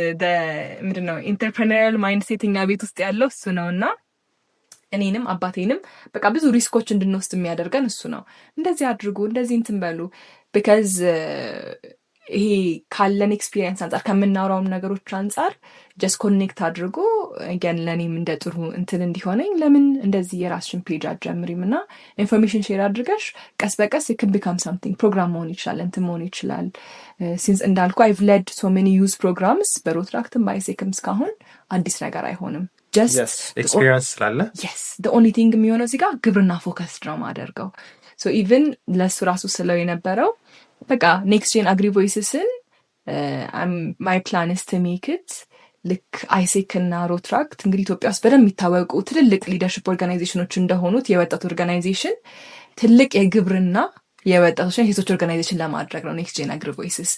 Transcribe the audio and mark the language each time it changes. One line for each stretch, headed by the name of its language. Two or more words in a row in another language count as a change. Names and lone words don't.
Amharic: ምንድነው
English: entrepreneurial mindset
Amharic: እኛ ቤት ውስጥ ያለው እሱ ነው እና እኔንም አባቴንም በቃ ብዙ ሪስኮች እንድንወስድ የሚያደርገን እሱ ነው። እንደዚህ አድርጉ እንደዚህ እንትን በሉ ቢካዝ ይሄ ካለን ኤክስፒሪየንስ አንጻር ከምናወራውም ነገሮች አንጻር
English: just connect
Amharic: አድርጎ ገን ለእኔም እንደ ጥሩ እንትን እንዲሆነኝ ለምን እንደዚህ የራስሽን ፔጅ አትጀምሪም እና
English: information share
Amharic: አድርገሽ ቀስ በቀስ
English: it can become something
Amharic: ፕሮግራም መሆን ይችላል እንትን መሆን ይችላል። ሲንስ እንዳልኩ
English: I've led so many youth programs
Amharic: በሮትራክትም በአይሴክም እስካሁን አዲስ ነገር አይሆንም።
English: just experience ስላለ the only thing
Amharic: የሚሆነው እዚህ ጋር ግብርና ፎከስድ ነው ማደርገው። ኢቨን ለሱ ራሱ ስለው የነበረው በቃ ኔክስት ጄን አግሪ ቮይስስን
English: my plan is to make it
Amharic: ልክ አይሴክ እና ሮትራክት እንግዲህ ኢትዮጵያ ውስጥ በደንብ የሚታወቁ ትልልቅ
English: leadership organizations
Amharic: እንደሆኑት የወጣት ኦርጋናይዜሽን ትልቅ የግብርና የወጣቶችና የሴቶች ኦርጋናይዜሽን ለማድረግ ነው ኔክስት ጄን አግሪ ቮይስስ።